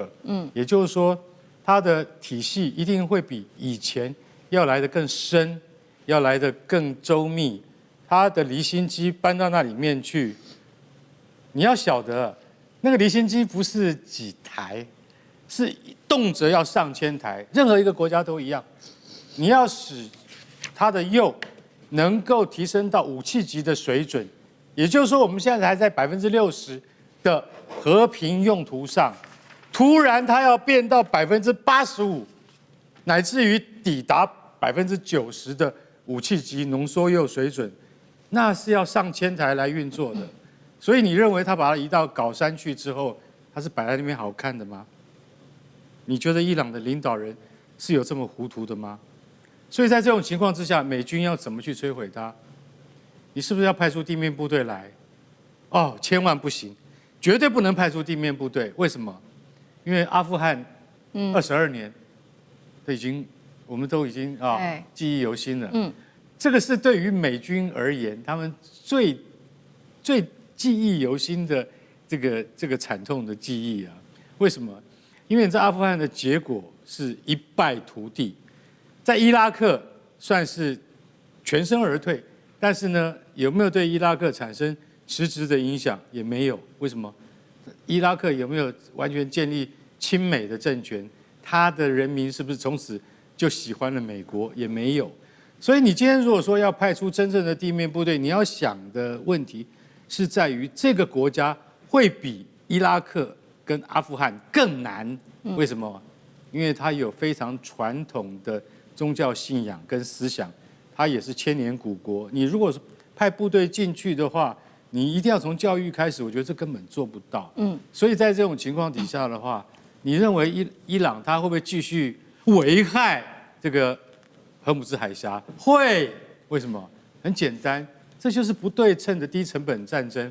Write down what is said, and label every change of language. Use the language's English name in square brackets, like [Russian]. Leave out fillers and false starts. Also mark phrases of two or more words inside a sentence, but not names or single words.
[Chinese] 也就是說，他的體系一定會比以前要來得更深，要來得更周密。他的離心機搬到那裡面去，你要曉得，那個離心機不是幾台，是動輒要上千台，任何一個國家都一樣。你要使它的鈾能夠提升到武器級的水準，也就是說，我們現在還在60%的和平用途上，突然它要變到85%，乃至於抵達90%的武器級濃縮鈾水準，那是要上千台來運作的。所以你認為他把它移到稿山去之後，它是擺在那邊好看的嗎？你覺得伊朗的領導人是有這麼糊塗的嗎？所以在這種情況之下，美軍要怎麼去摧毀它？你是不是要派出地面部隊來？哦，千萬不行，絕对不能派出地面部隊。為什麼？因為阿富汗22年我們都已經記憶猶新了。這個是對於美軍而言，他們最記憶猶新的這個慘痛的記憶啊。為什麼？因為在阿富汗的結果是一敗塗地。在伊拉克算是全身而退，但是呢，有沒有對伊拉克產生實質的影響？也沒有。為什麼？伊拉克有沒有完全建立親美的政權？他的人民是不是從此就喜歡了美國？也沒有。所以你今天如果說要派出真正的地面部隊，你要想的問題是在於這個國家會比伊拉克跟阿富汗更難。為什麼？因為它有非常傳統的宗教信仰跟思想，它也是千年古國。你如果是派部隊進去的話，你一定要從教育開始，我覺得這根本做不到。所以在這種情況底下的話，你認為伊朗它會不會繼續危害這個荷姆茲海峽？會。為什麼？很簡單，這就是不對稱的低成本戰爭。